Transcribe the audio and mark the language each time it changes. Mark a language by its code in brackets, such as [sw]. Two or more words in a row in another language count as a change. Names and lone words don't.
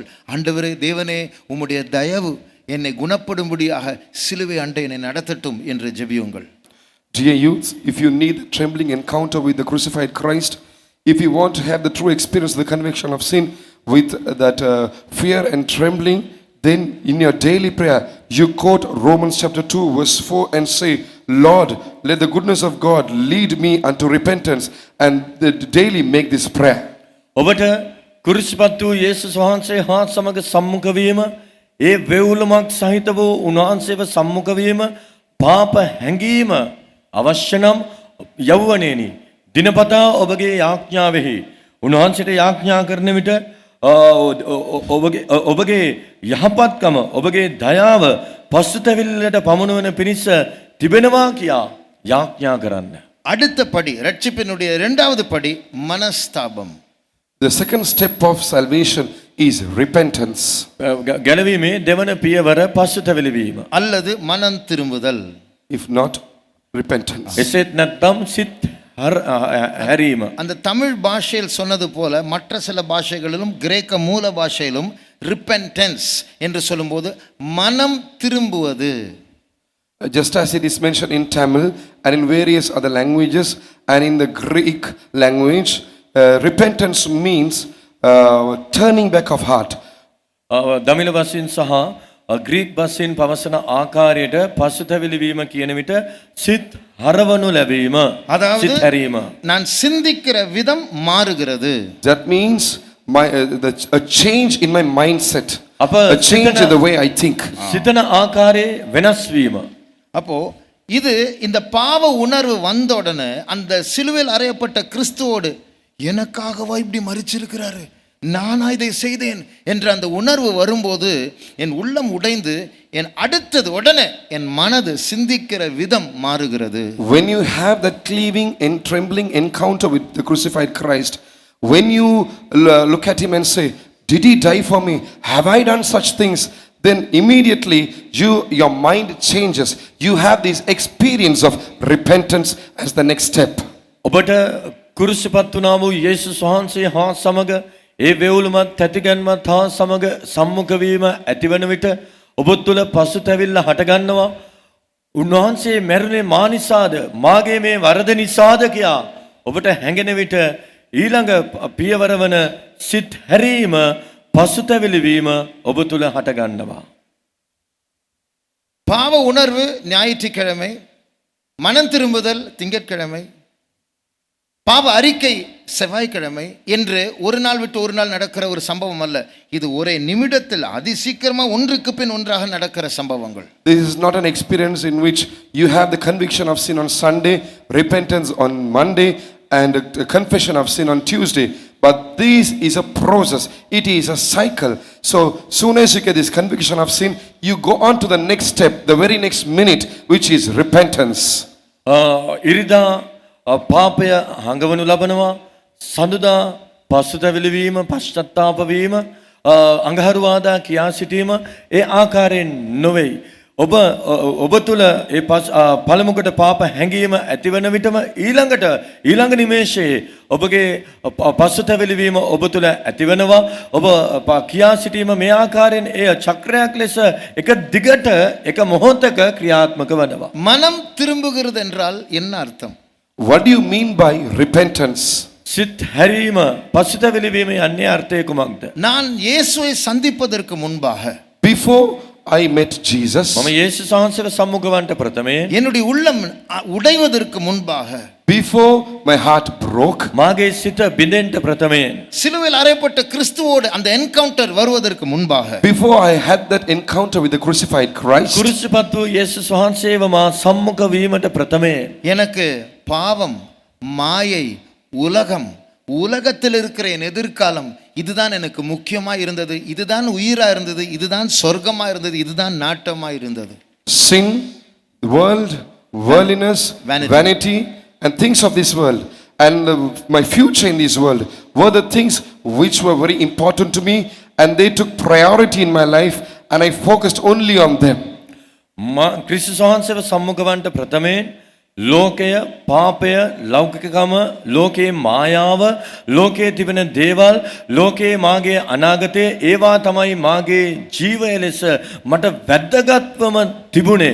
[ta] ஆண்டவரே, தேவனே, உம்முடைய தயவு என்னை குணப்படும்படியாக சிலுவை அண்டை என்னை நடத்தட்டும் என்று ஜெபியுங்கள். [en] Dear youth, if you need a trembling encounter with the crucified Christ, if you want to have the true experience of the conviction of sin with that fear and trembling, then in your daily prayer you quote Romans chapter 2 verse 4 and say, Lord, let the goodness of God lead me unto repentance, and daily make this prayer. [si] ඔබට කුරිසිපත් වූ යේසුස් වහන්සේ හා සමග සම්මුඛ වීම, ඒ වේවුලමක් සහිත වූ උන්වහන්සේව සම්මුඛ වීම, පාප හැඟීම අවශ්‍ය නම් යෞවනයේනි දිනපතා ඔබගේ යාඥාවෙහි උන්වහන්සේට යාඥා කරන විට ඔබගේ යහපත්කම, ඔබගේ දයාව පසුතැවිල්ලට පමුණුවන පිණිස තිබෙනවා කියා යාඥා කරන්න. [ta] அடுத்த படி, ரட்சிப்பினுடைய இரண்டாவது படி மனஸ்தாபம். [en] The second step of salvation is repentance. [si] ගැලවීමේ දෙවන පියවර පසුතැවිලි වීම. [ta] அல்லது மனம் திரும்புதல். [en] If not, repentance. [si] එසේත් නැත්නම් සිත් හැරීම. [ta] அந்த தமிழ் பாஷையில் சொன்னது போல மற்ற சில பாஷைகளிலும் கிரேக்க மூல பாஷையிலும் ரிப்பென்டன்ஸ் என்று சொல்லும்போது மனம் திரும்புவது. [en] Just as it is mentioned in Tamil and in various other languages and in the Greek language, repentance means turning back of heart. [si] දමිළ වශයෙන් සහ ග්‍රීක් වශයෙන් පවසන ආකාරයට පසුතැවිලි වීම කියන විට සිත් හරවනු ලැබීම, [ta] அதாவது [si] සිත් හැරීම. [ta] நான் சிந்திக்கிற விதம் மாறுகிறது. [en] That means a change in my mindset, [si] අප [en] a change in the way I think. [si] සිතන ආකාරයේ වෙනස් වීම. [ta] அப்போ இது இந்த பாவ உணர்வு வந்த உடனே அந்த சிலுவையில் அறையப்பட்ட கிறிஸ்துவோடு எனக்காகவா இப்படி மரிச்சிருக்கிறாரு, நானா இதை செய்தேன் என்ற அந்த உணர்வு வரும்போது என் உள்ளம் உடைந்து என் அடுத்தது உடனே என் மனது சிந்திக்கிற விதம் மாறுகிறது. [en] When you have that cleaving and trembling encounter with the crucified Christ, when you look at him and say, did he die for me? Have I done such things? Then immediately your mind changes. You have this experience of repentance as the next step. [si] ඔබට කුරුසිපත් වුණා වූ යේසුස් වහන්සේ හා සමග ඒ වේවුලමත් තැතිගැන්මත් හා සමග සම්මුඛ වීම ඇතිවන විට ඔබ තුළ පසුතැවිල්ල හටගන්නවා. උන්වහන්සේ මැරුණේ මා නිසාද, මාගේ මේ වරද නිසාද කියා ඔබට හැඟෙන විට ඊළඟ පියවර වන සිත් හැරීම, පසුතැවිලි වීම ඔබ තුළ හටගන්නවා. [ta] பாவ உணர்வு ஞாயிற்றுக்கிழமை, மனம் திரும்புதல் திங்கட்கிழமை, பாவ அறிக்கை செவ்வாய்க்கிழமை என்று ஒரு நாள் விட்டு ஒரு நாள் நடக்கிற ஒரு சம்பவம் அல்ல. இது ஒரே நிமிடத்தில் அதிசீக்கிரமா ஒன்றுக்கு பின் ஒன்றாக நடக்கிற சம்பவங்கள். [en] This is not an experience in which you have the conviction of sin on Sunday, repentance on Monday, and a confession of sin on Tuesday. But this is a process. It is a cycle. So soon as you get this conviction of sin, you go on to the next step, the very next minute, which is repentance. [si] ඉරිදා පාපය හඟවනු ලබනවා. සඳුදා පසුතැවිලි වීම, පශ්චත්තාප වීම, අඟහරුවාදා කියා සිටීම ඒ ආකාරයෙන් නොවේයි. ඔබ තුළ ඒ පළමුකට පාප හැඟීම ඇතිවන විටම ඊළඟ නිමේෂයේ ඔබගේ පසුතැවිලි වීම ඔබ තුළ ඇතිවෙනවා. ඔබ කියා සිටීම මේ ආකාරයෙන් එය චක්‍රයක් ලෙස එක දිගට එක මොහොතක ක්‍රියාත්මක වෙනවා. [ta] மனம் திரும்புகிறது என்றால் என்ன அர்த்தம்? [en] What do you mean by repentance? [si] සිත් හැරීම, පසුතැවිලි වීම යන්නේ අර්ථය කුමක්ද? [ta] நான் இயேசுவை சந்திப்பதற்கு முன்பாக, [en] Before I met Jesus, [si] මම යේසුස් වහන්සේව සම්මුඛ වන්නට ප්‍රථමයෙන්, [ta] என்னுடைய உள்ளம் உடைவதற்கு முன்பாக, [en] before my heart broke, [si] මාගේ සිත බිඳෙන්න ප්‍රථමයෙන්, [ta] சிலுவையில் அறையப்பட்ட கிறிஸ்துவோடு அந்த என்கவுண்டர் வருவதற்கு முன்பாக, [en] before I had that encounter with the crucified Christ, [si] කුරුසිපත් වූ යේසුස් වහන්සේව මා සම්මුඛ වීමට ප්‍රථමයෙන් [ta] எனக்கு பாவம், மாயை, உலகம், உலகத்தில் இருக்கிற என் எதிர்காலம் இதுதான் எனக்கு முக்கியமா இருந்தது, இதுதான் உயிரா இருந்தது, இதுதான் சொர்க்கமா இருந்தது, இதுதான் நாட்டமா இருந்தது. [en] sin, the world, worldliness, vanity, and things of this world, and my future in this world were the things which were very important to me, and they took priority in my life, and I focused only on them. [si] ක්‍රිස්තුස් වහන්සේව සම්මුඛ වන්නට ප්‍රථමයෙන් ලෝකය, පාපය, ලෞකිකකම, ලෝකයේ මායාව, ලෝකයේ තිබෙන දේවල්, ලෝකයේ මාගේ අනාගතය, ඒවා තමයි මාගේ ජීවය ලෙස මට වැදගත්වම තිබුණේ.